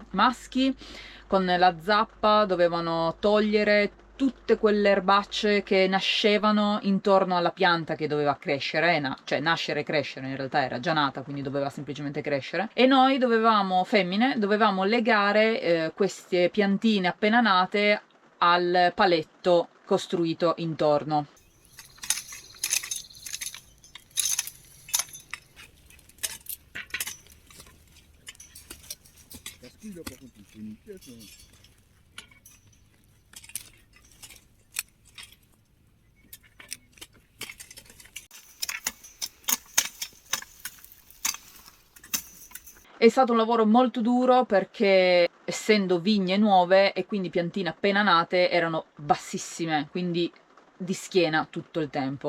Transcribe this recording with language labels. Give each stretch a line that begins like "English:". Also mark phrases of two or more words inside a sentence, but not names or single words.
Italian: Maschi con la zappa dovevano togliere tutte quelle erbacce che nascevano intorno alla pianta che doveva crescere, cioè nascere e crescere, in realtà era già nata, quindi doveva semplicemente crescere. E noi femmine, dovevamo legare queste piantine appena nate al paletto costruito intorno.
French: Parce qu'il a par contre il fait une pièce.
Italian: È stato un lavoro molto duro perché essendo vigne nuove e quindi piantine appena nate erano bassissime, quindi di schiena tutto il tempo.